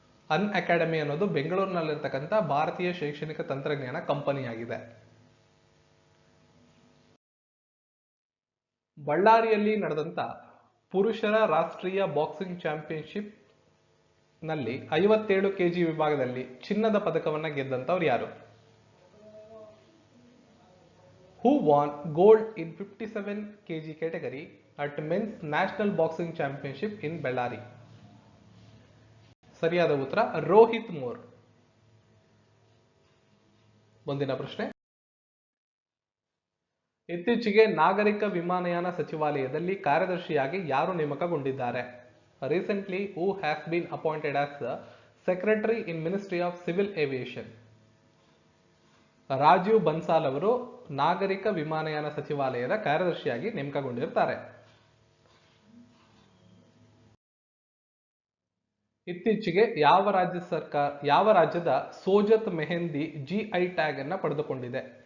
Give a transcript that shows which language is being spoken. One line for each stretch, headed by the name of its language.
Kannada: ಅನ್ಅಕಾಡೆಮಿ ಅನ್ನೋದು ಬೆಂಗಳೂರಿನಲ್ಲಿರ್ತಕ್ಕಂಥ ಭಾರತೀಯ ಶೈಕ್ಷಣಿಕ ತಂತ್ರಜ್ಞಾನ ಕಂಪನಿಯಾಗಿದೆ. ಬಳ್ಳಾರಿಯಲ್ಲಿ ನಡೆದಂತ ಪುರುಷರ ರಾಷ್ಟ್ರೀಯ ಬಾಕ್ಸಿಂಗ್ ಚಾಂಪಿಯನ್ಶಿಪ್ ನಲ್ಲಿ 57 ಕೆಜಿ ವಿಭಾಗದಲ್ಲಿ ಚಿನ್ನದ ಪದಕವನ್ನ ಗೆದ್ದಂತವ್ರು ಯಾರು?
English: Who won gold in 57 kg category at men's national boxing championship in Bellary?
Kannada: ಸರಿಯಾದ ಉತ್ತರ ರೋಹಿತ್ ಮೋರ್. ಮುಂದಿನ ಪ್ರಶ್ನೆ. ಇತ್ತೀಚೆಗೆ ನಾಗರಿಕ ವಿಮಾನಯಾನ ಸಚಿವಾಲಯದಲ್ಲಿ ಕಾರ್ಯದರ್ಶಿಯಾಗಿ ಯಾರು ನೇಮಕಗೊಂಡಿದ್ದಾರೆ?
English: Recently, who has been appointed as the Secretary in Ministry of Civil Aviation?
Kannada: Rajiv Bansal ಅವರು ನಾಗರಿಕ ವಿಮಾನಯಾನ ಸಚಿವಾಲಯದ ಕಾರ್ಯದರ್ಶಿಯಾಗಿ ನೇಮಕಗೊಂಡಿರುತ್ತಾರೆ. ಇತ್ತೀಚೆಗೆ ಯಾವ ರಾಜ್ಯದ ಸೋಜತ್ ಮೆಹಂದಿ ಜಿಐ ಟ್ಯಾಗ್ ಅನ್ನ ಪಡೆದುಕೊಂಡಿದೆ?